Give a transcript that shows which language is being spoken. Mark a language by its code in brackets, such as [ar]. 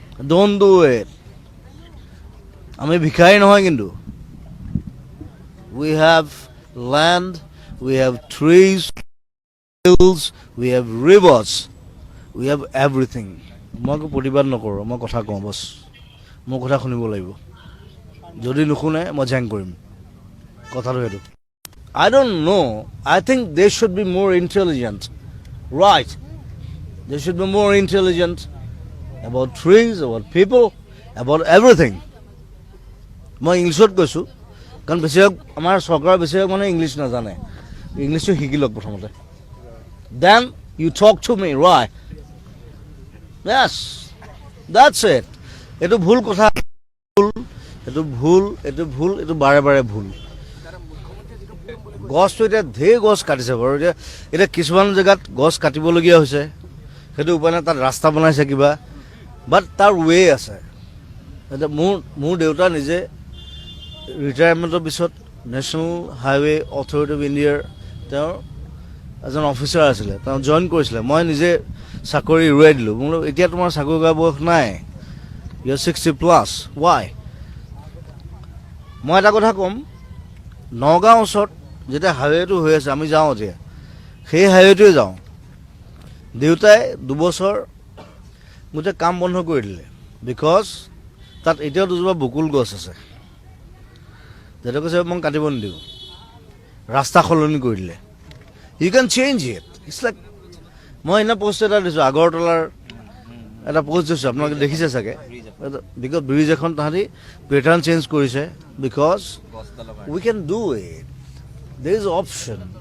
[en] don't do it [as] আমি ভিখাৰী নহয় কিন্তু [en] we have land we have trees hills we have rivers we have everything [as] মই প্ৰতিবাদ নকৰোঁ মই কথা কওঁ বছ মোৰ কথা শুনিব লাগিব যদি নুশুনে মই জেং কৰিম কথাটো সেইটো [en] I don't know. I think they should be more intelligent. Right. They should be more intelligent about trees, about people, about everything. [as] মই ইংলিছত কৈছোঁ কাৰণ বেছিভাগ আমাৰ চৰকাৰৰ বেছিভাগ মানুহে ইংলিছ নাজানে ইংলিছটো শিকি লওক প্ৰথমতে [en] then you talk to me right yes that's it [as] এইটো ভুল কথা এইটো বাৰে বাৰে ভুল গছটো এতিয়া ঢেৰ গছ কাটিছে বাৰু এতিয়া কিছুমান জেগাত গছ কাটিবলগীয়া হৈছে সেইটো উপায় নাই তাত ৰাস্তা বনাইছে কিবা বাট তাৰ ৱে আছে এতিয়া মোৰ দেউতা নিজে ৰিটায়াৰমেণ্টৰ পিছত নেশ্যনেল হাইৱে অথৰিটি অফ ইণ্ডিয়াৰ তেওঁৰ এজন অফিচাৰ আছিলে, তেওঁ জইন কৰিছিলে, মই নিজে চাকৰি এৰুৱাই দিলোঁ। মই বোলো এতিয়া তোমাৰ চাকৰি কৰা বয়স নাই, [en] You 60+, why? [as] মই এটা কথা ক'ম, নগাঁও ওচৰত যেতিয়া হাইৱেটো হৈ আছে, আমি যাওঁ এতিয়া সেই হাইৱেটোৱে যাওঁ। দেউতাই 2 বছৰ গোটেই কাম বন্ধ কৰি দিলে, বিকজ তাত এতিয়াও দুজোপা বকুল গছ আছে, যেটা কৈছে মই কাটিব নিদিওঁ, ৰাস্তা সলনি কৰি দিলে। [en] you can change it, it's like [as] মই এনে পষ্ট এটা দিছোঁ, আগৰতলাৰ এটা পষ্ট দিছোঁ, আপোনালোকে দেখিছে চাগে, বিকজ ব্ৰিজ এখন তাহাঁতি পেটাৰ্ণ চেঞ্জ কৰিছে, [en] Because we can do it, there is option.